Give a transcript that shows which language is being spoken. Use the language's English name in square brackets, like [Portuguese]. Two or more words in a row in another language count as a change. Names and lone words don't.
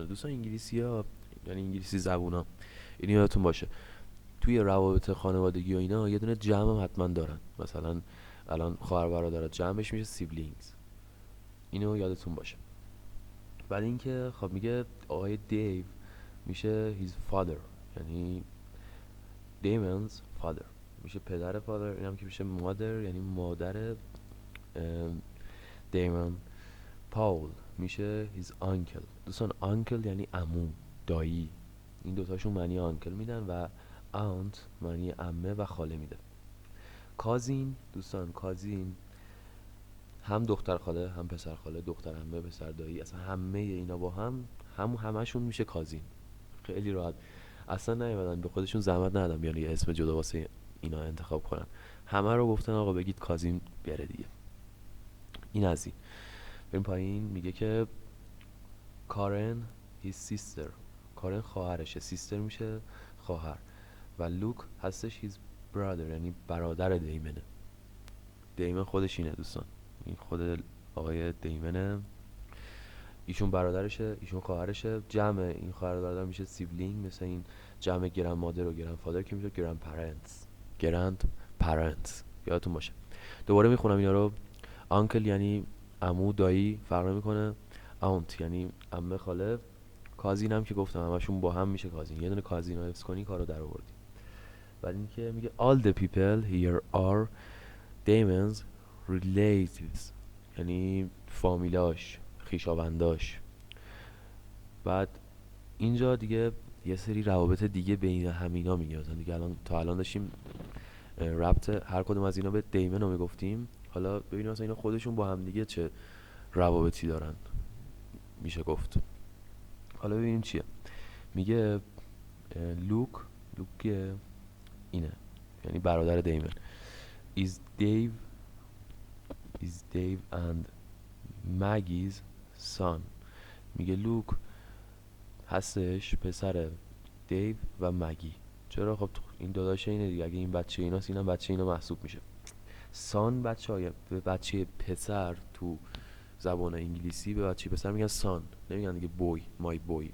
[Persian] دوستان انگلیسی ها، یعنی انگلیسی زبونا، این یادتون باشه توی روابط خانوادگی و اینا یه دونه جمع هم حتما دارن. مثلا الان خواهر برادرات جمعش میشه siblings، اینو یادتون باشه. بعد اینکه خب میگه آقای دیو میشه [English] his father، [Persian] یعنی [English] Damon's father [Persian] میشه پدر father. اینم که میشه mother یعنی مادر دیمون. پاول میشه [English] his uncle. [Persian] دوستان uncle یعنی عمو، دایی. این دوتاشون معنی uncle میدن و aunt معنی عمه و خاله میده. کازین دوستان، کازین هم دختر خاله هم پسر خاله، دختر عمه پسر دایی، اصلا همه اینا با هم همشون میشه کازین. خیلی راحت، اصلا نیومدن به خودشون زحمت ندادن بیان یه اسم جدا واسه اینا انتخاب کنن. همه رو گفتن آقا بگید کازین بیاره دیگه. این از این. بریم پایین. میگه که کارن [English] his sister، [Persian] کارن خواهرشه، سیستر میشه خواهر، و لوک هستش [English] his brother [Persian] یعنی برادر دیمنه. دیمن خودش اینه دوستان، این خود آقای دیمنه، ایشون برادرشه، ایشون خواهرشه. جمع این خواهر برادر میشه سیبلینگ، مثل این جمع گرند مادر و [English] grand father [Persian] که میشه [English] grand parents. [Persian] یادتون باشه. دوباره میخونم اینا رو. آنکل یعنی عمو دایی، فرق نمیکنه. آونت یعنی عمه خاله. کازین هم که گفتم همشون با هم میشه کازین. یه دونه کازین رو حفظ کنی کارو در آوردی. بعد اینکه میگه [English] all the people here are Damon's relatives، [Persian] یعنی فامیلاش، خویشاونداش. بعد اینجا دیگه یه سری روابط دیگه بین همینا میگه. مثلا دیگه الان تا الان داشتیم ربط هر کدوم از اینا به دیمن رو میگفتیم، حالا ببینیم مثلا اینا خودشون با هم دیگه چه روابطی دارن، میشه گفت. حالا ببینیم چیه. میگه لوک اینه یعنی برادر دیمن. [English] is Dave and Maggie's son. [Persian] میگه لوک هستش پسر دیو و مگی. چرا؟ خب این داداش اینه دیگه، اگه این بچه ایناست اینم بچه اینا محسوب میشه. سان بچه به بچه پسر تو زبان انگلیسی به بچه پسر میگن سان، نمیگن دیگه بوی، [English] my boy.